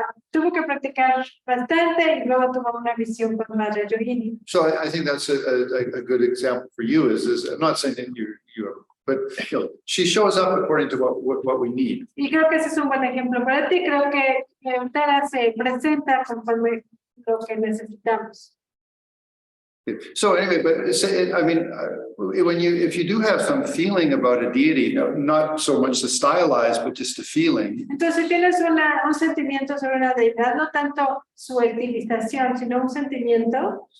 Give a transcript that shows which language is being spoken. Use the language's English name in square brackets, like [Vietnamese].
[Spanish] Tuvo que practicar bastante y luego tuvo una visión con Vajrayogini. [English] So I think that's a good example for you. Is I'm not saying that you but you know, she shows up according to what we need. [Spanish] Y creo que ese es un buen ejemplo para ti. Creo que Tara se presenta conforme lo que necesitamos. [English] So anyway, but say, I mean, if you do have some feeling about a deity, not so much the stylized, but just a feeling. [Spanish] Entonces, si tienes un sentimiento sobre una deidad, no tanto su estilización, sino un sentimiento.